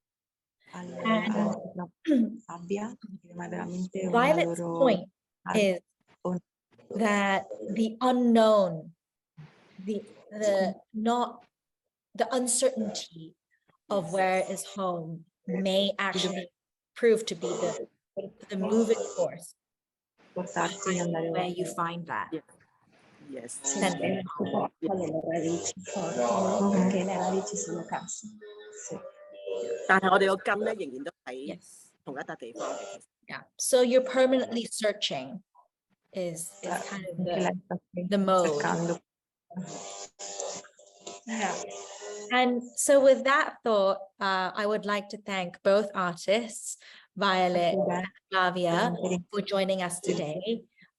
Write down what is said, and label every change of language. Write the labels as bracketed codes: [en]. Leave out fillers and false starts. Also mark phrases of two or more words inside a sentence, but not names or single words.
[en] Violet's point is that the unknown, the uncertainty of where is home may actually prove to be the moving force where you find that. Yes. [it] Le radici forti, perché le radici sono casa. [yue] 但係我哋個根咧仍然都喺同一笪地方嘅。 [en] Yeah. So you're permanently searching is kind of the mode. Yeah. And so with that thought, I would like to thank both artists, Violet and Flavia, for joining us today.